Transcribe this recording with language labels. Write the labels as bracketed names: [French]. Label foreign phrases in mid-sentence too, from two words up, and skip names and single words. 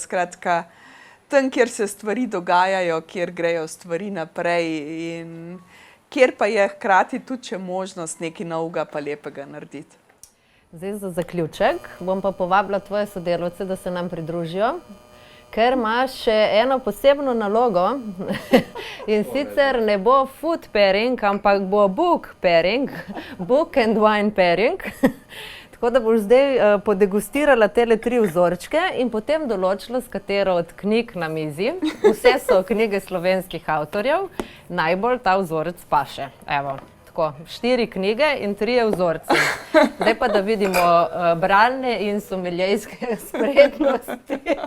[Slovenian] Skratka, tam, kjer se stvari dogajajo, kjer grejo stvari naprej in kjer pa je hkrati tudi še možnost nekaj novega pa lepega narediti. Zdaj za zaključek bom pa povabila tvoje sodelavce, da se nam pridružijo, ker imaš še eno posebno nalogo in sicer ne bo [English] food pairing, [Slovenian] ampak bo [English] book pairing, book and wine pairing. [Slovenian] Tako da boš zdaj podegustirala tele 3 vzorčke in potem določila, s katero od knjig na mizi, vse so knjige slovenskih avtorjev, najbolj ta vzorec paše. Evo, tako, 4 knjige in 3 vzorci. Zdaj pa da vidimo bralne in someljejske spretnosti.